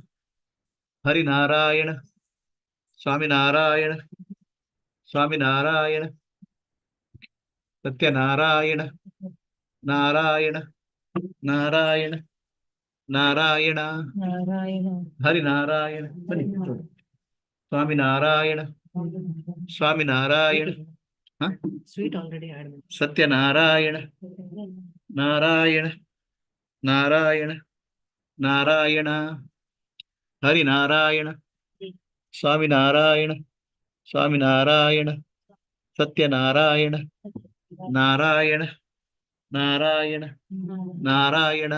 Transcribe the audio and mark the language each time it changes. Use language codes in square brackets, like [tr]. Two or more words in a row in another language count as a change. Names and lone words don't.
[kn] ಹರಿನಾರಾಯಣ ಸ್ವಾಮಿನಾರಾಯಣ ಸ್ವಾಮಿನಾರಾಯಣ. ಸತ್ಯನಾರಾಯಣ ನಾರಾಯಣ ನಾರಾಯಣ ನಾರಾಯಣ. ಹರಿನಾರಾಯಣ ಸ್ವಾಮಿನಾರಾಯಣ ಸ್ವಾಮಿನಾರಾಯಣ. [en] Sweet already added. [kn] ಸತ್ಯನಾರಾಯಣ ನಾರಾಯಣ ನಾರಾಯಣ ನಾರಾಯಣ. ಹರಿನಾರಾಯಣ ಸ್ವಾಮಿನಾರಾಯಣ ಸ್ವಾಮಿನಾರಾಯಣ. ಸತ್ಯನಾರಾಯಣ ನಾರಾಯಣ ನಾರಾಯಣ ನಾರಾಯಣ.